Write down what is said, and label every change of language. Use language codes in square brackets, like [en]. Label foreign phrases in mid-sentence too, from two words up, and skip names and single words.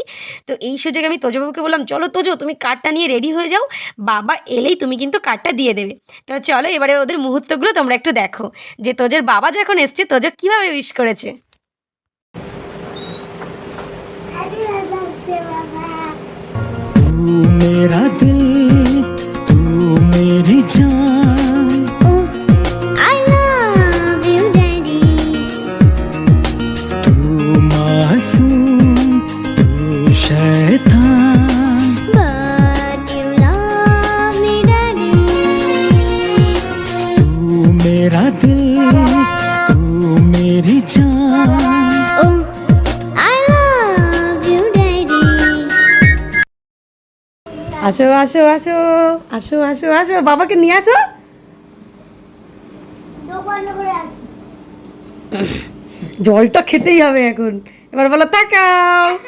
[bn] তো এই সুযোগে আমি তোজো বাবুকে বললাম চলো তোজো তুমি কার্ডটা নিয়ে রেডি হয়ে যাও, বাবা এলেই তুমি কিন্তু কার্ডটা দিয়ে দেবে। তো চলো এবারে ওদের মুহূর্তগুলো তোমরা একটু দেখো, যে তোজোর বাবা যখন এসছে তোজো কীভাবে উইশ করেছে। [en] Happy Father's [hi] मेरा दिल तू मेरी जान [en] Oh, I love you, Daddy. [hi] तू मासूम तू शैतान [en] But you love me, Daddy. [hi] तू मेरा दिल तू मेरी जान [en] Oh, I love you, Daddy. [bn] আসো আসো আসো আসো আসো আসো বাবাকে নিয়ে আসো। জলটা খেতেই হবে এখন। এবার বলো তাকাও।